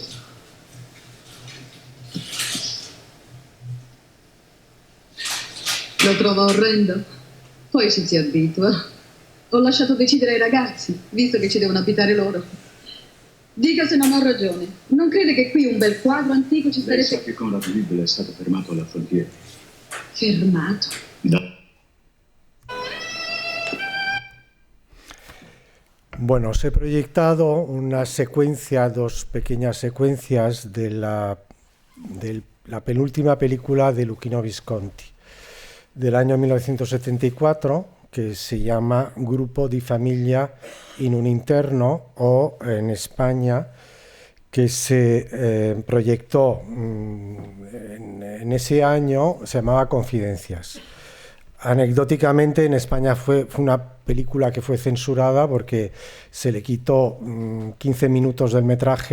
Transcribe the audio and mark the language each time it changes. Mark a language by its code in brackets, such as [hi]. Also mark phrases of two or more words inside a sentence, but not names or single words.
[it] Lo trovo orrendo. Poi ci si abitua. Ho lasciato decidere ai ragazzi, visto che ci devono abitare loro. Dica se non ho ragione. Non crede che qui un bel quadro antico ci Lei starebbe... sa che Conrad Wibbel è stato fermato alla frontiera. Fermato? [es] Bueno, os he proyectado una secuencia, dos pequeñas secuencias de la penúltima película de Luchino Visconti, del año 1974, que se llama Grupo di Famiglia in un interno, o en España, que se proyectó en ese año, se llamaba Confidencias. Anecdóticamente, en España fue una película que fue censurada porque se le quitó 15 minutos del metraje.